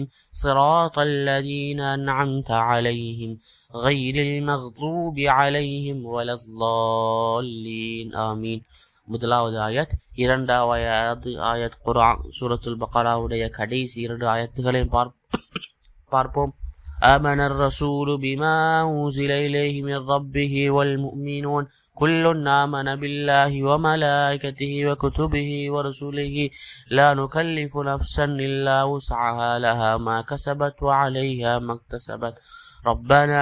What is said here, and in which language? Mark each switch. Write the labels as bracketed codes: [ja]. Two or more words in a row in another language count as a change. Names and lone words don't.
[ar] صراط الذين أنعمت عليهم غير المغضوب عليهم ولا الضالين. [ta] ஆமீன். முதலாவது ஆயத். 2வது ஆயத் குர்ஆன் சூரத்துல் பக்ராவுடைய கடைசி 2 ஆயத்துகளையும் பார்ப்போம். [ar] آمن الرسول بما أنزل إليه من ربه والمؤمنون كل آمن بالله وملائكته وكتبه ورسله لا نكلف نفسا إلا وسعها لها ما كسبت وعليها ما اكتسبت ربنا